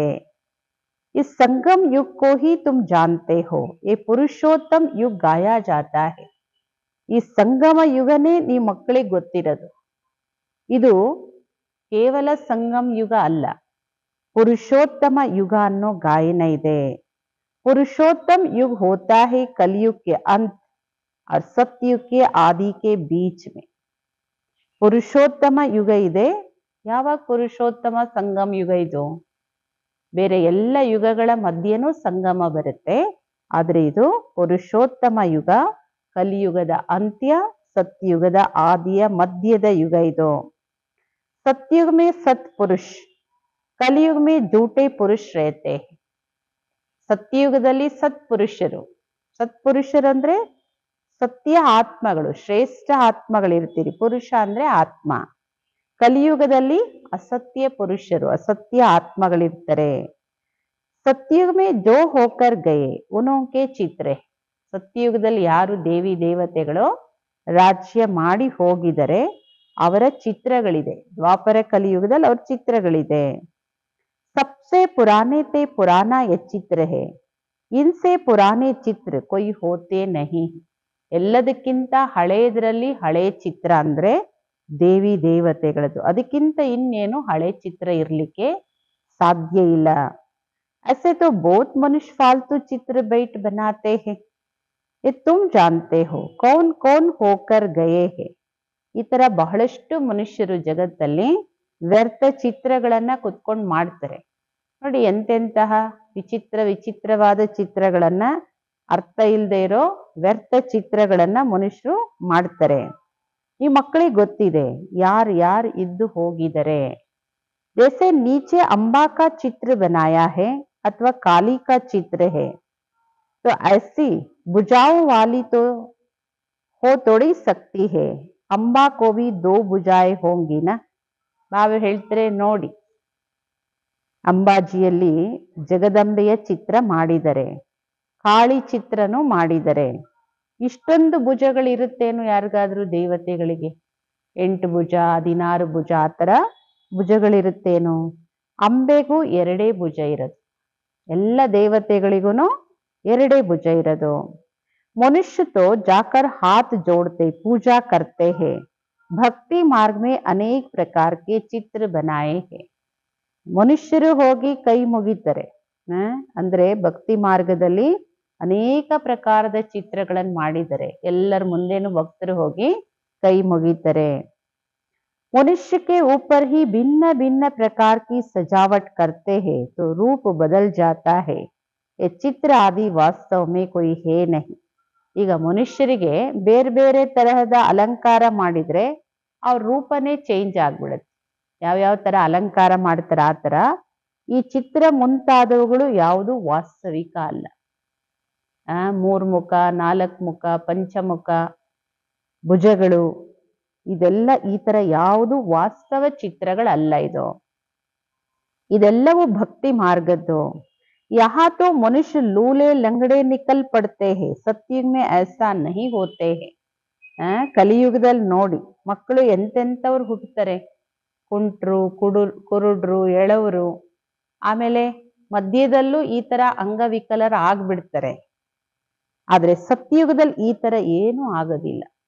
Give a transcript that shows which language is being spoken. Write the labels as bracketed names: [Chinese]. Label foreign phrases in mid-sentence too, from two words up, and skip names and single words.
[Hindi] इस संगम युग को ही तुम जानते हो. इस पुरुषोत्तम युग गाया जाता है. [Kannada] ಈ ಸಂಗಮ ಯುಗನೇ ನೀವು ಮಕ್ಕಳಿಗೆ ಗೊತ್ತಿರೋದು. ಇದು ಕೇವಲ ಸಂಗಮ್ ಯುಗ ಅಲ್ಲ, ಪುರುಷೋತ್ತಮ ಯುಗ ಅನ್ನೋ ಗಾಯನ ಇದೆ. [Hindi] पुरुषोत्तम युग होता है कलयुग के अंत और सत्युग के आदि के बीच में. [Kannada] ಪುರುಷೋತ್ತಮ ಯುಗ ಇದೆ. ಯಾವಾಗ ಪುರುಷೋತ್ತಮ ಸಂಗಮ ಯುಗ ಇದು? ಬೇರೆ ಎಲ್ಲ ಯುಗಗಳ ಮಧ್ಯೆನೂ ಸಂಗಮ ಬರುತ್ತೆ, ಆದ್ರೆ ಇದು ಪುರುಷೋತ್ತಮ ಯುಗ. ಕಲಿಯುಗದ ಅಂತ್ಯ, ಸತ್ಯುಗದ ಆದಿಯ ಮಧ್ಯದ ಯುಗ ಇದು. [Hindi] सतयुग में सत्पुरुष, कलयुग में झूठे पुरुष रहते हैं. [Kannada] ಸತ್ಯಯುಗದಲ್ಲಿ ಸತ್ಪುರುಷರು. ಸತ್ಪುರುಷರು ಅಂದ್ರೆ ಸತ್ಯ ಆತ್ಮಗಳು, ಶ್ರೇಷ್ಠ ಆತ್ಮಗಳಿರ್ತೀರಿ. ಪುರುಷ ಅಂದ್ರೆ ಆತ್ಮ. ಕಲಿಯುಗದಲ್ಲಿ ಅಸತ್ಯ ಪುರುಷರು, ಅಸತ್ಯ ಆತ್ಮಗಳಿರ್ತಾರೆ. [Hindi] सतयुग में जो होकर गए उनके चित्र. [Kannada] ಸತ್ಯಯುಗದಲ್ಲಿ ಯಾರು ದೇವಿ ದೇವತೆಗಳು ರಾಜ್ಯ ಮಾಡಿ ಹೋಗಿದರೆ ಅವರ ಚಿತ್ರಗಳಿದೆ. ದ್ವಾಪರ ಕಲಿಯುಗದಲ್ಲಿ ಅವ್ರ ಚಿತ್ರಗಳಿದೆ. [Hindi] सबसे पुराने ते पुराना ये चित्र है, इनसे पुराने चित्र कोई होते नहीं. [Kannada] ಎಲ್ಲದಕ್ಕಿಂತ ಹಳೆಯದ್ರಲ್ಲಿ ಹಳೆ ಚಿತ್ರ ಅಂದ್ರೆ ದೇವಿ ದೇವತೆಗಳದ್ದು. ಅದಕ್ಕಿಂತ ಇನ್ನೇನು ಹಳೆ ಚಿತ್ರ ಇರ್ಲಿಕ್ಕೆ ಸಾಧ್ಯ ಇಲ್ಲ. [Hindi] ऐसे तो बहुत मनुष्य फालतू चित्र बैठ बनाते हैं, ये तुम जानते हो कौन कौन होकर गए हैं. [Kannada] ಈ ತರ ಬಹಳಷ್ಟು ಮನುಷ್ಯರು ಜಗತ್ತಲ್ಲಿ ವ್ಯರ್ಥ ಚಿತ್ರಗಳನ್ನ ಕುತ್ಕೊಂಡು ಮಾಡ್ತಾರೆ ನೋಡಿ. ಎಂತೆಂತಹ ವಿಚಿತ್ರವಾದ ಚಿತ್ರಗಳನ್ನ, ಅರ್ಥ ಇಲ್ಲದೆ ಇರೋ ವ್ಯರ್ಥ ಚಿತ್ರಗಳನ್ನ ಮನುಷ್ಯರು ಮಾಡ್ತಾರೆ. ಈ ಮಕ್ಕಳಿಗೆ ಗೊತ್ತಿದೆ ಯಾರು ಇದ್ದು ಹೋಗಿದರೆ. [Hindi] जैसे नीचे अंबा का चित्र बनाया है अथवा काली का चित्र है, तो ऐसी भुजाओं वाली तो हो थोड़ी सकती है. अंबा को भी दो भुजाएं होंगी ना. [Kannada] ಬಾಬಾ ಹೇಳ್ತಾರೆ ನೋಡಿ, ಅಂಬಾಜಿಯಲ್ಲಿ ಜಗದಂಬೆಯ ಚಿತ್ರ ಮಾಡಿದರೆ, ಕಾಳಿ ಚಿತ್ರನೂ ಮಾಡಿದರೆ. ಇಷ್ಟೊಂದು ಭುಜಗಳಿರುತ್ತೇನು ಯಾರಿಗಾದ್ರೂ ದೇವತೆಗಳಿಗೆ? 8 ಭುಜ 16 ಭುಜ ಆ ಥರ ಭುಜಗಳಿರುತ್ತೇನು? ಅಂಬೆಗೂ 2 ಭುಜ ಇರೋದು. ಎಲ್ಲ ದೇವತೆಗಳಿಗೂ 2 ಭುಜ ಇರೋದು. [Hindi] मनुष्य तो जाकर हाथ जोड़ते पूजा करते हैं, भक्ति मार्ग में अनेक प्रकार के चित्र बनाए हैं. [Kannada] ಮನುಷ್ಯರು ಹೋಗಿ ಕೈ ಮುಗಿತಾರೆ ಅಂದ್ರೆ ಭಕ್ತಿ ಮಾರ್ಗದಲ್ಲಿ ಅನೇಕ ಪ್ರಕಾರದ ಚಿತ್ರಗಳನ್ನು ಮಾಡಿದ್ದಾರೆ. ಎಲ್ಲರ ಮುಂದೆನೂ ಭಕ್ತರು ಹೋಗಿ ಕೈ ಮುಗಿತಾರೆ. [Hindi] मनुष्य के ऊपर ही भिन्न भिन्न प्रकार की सजावट करते हैं तो रूप बदल जाता है. ये चित्र आदि वास्तव में कोई है नहीं. [Kannada] ಈಗ ಮನುಷ್ಯರಿಗೆ ಬೇರೆ ಬೇರೆ ತರಹದ ಅಲಂಕಾರ ಮಾಡಿದ್ರೆ ಅವ್ರ ರೂಪನೇ ಚೇಂಜ್ ಆಗ್ಬಿಡುತ್ತೆ. ಯಾವ್ಯಾವ ತರ ಅಲಂಕಾರ ಮಾಡ್ತಾರ ಆ ತರ ಈ ಚಿತ್ರ ಮುಂತಾದವುಗಳು ಯಾವುದು ವಾಸ್ತವಿಕ ಅಲ್ಲ. 3 ಮುಖ 4 ಮುಖ ಪಂಚಮುಖ ಭುಜಗಳು ಇದೆಲ್ಲ ಈ ತರ ಯಾವುದು ವಾಸ್ತವ ಚಿತ್ರಗಳಲ್ಲ. ಇದೆಲ್ಲವೂ ಭಕ್ತಿ ಮಾರ್ಗದ್ದು. [Hindi] यहाँ तो मनुष्य लूले लंगड़े निकल पड़ते हैं, सत्युग में ऐसा नहीं होते हैं. [Kannada] ಕಲಿಯುಗದಲ್ಲಿ ನೋಡಿ ಮಕ್ಕಳು ಎಂತೆಂಥವ್ರು ಹುಟ್ಟುತ್ತಾರೆ. ಕುಂಟ್ರು ಕುರುಡ್ರು ಎಳವರು, ಆಮೇಲೆ ಮಧ್ಯದಲ್ಲೂ ಈ ತರ ಅಂಗವಿಕಲರ ಆಗ್ಬಿಡ್ತಾರೆ. ಆದ್ರೆ ಸತ್ಯಯುಗದಲ್ಲಿ ಈ ತರ ಏನೂ ಆಗೋದಿಲ್ಲ.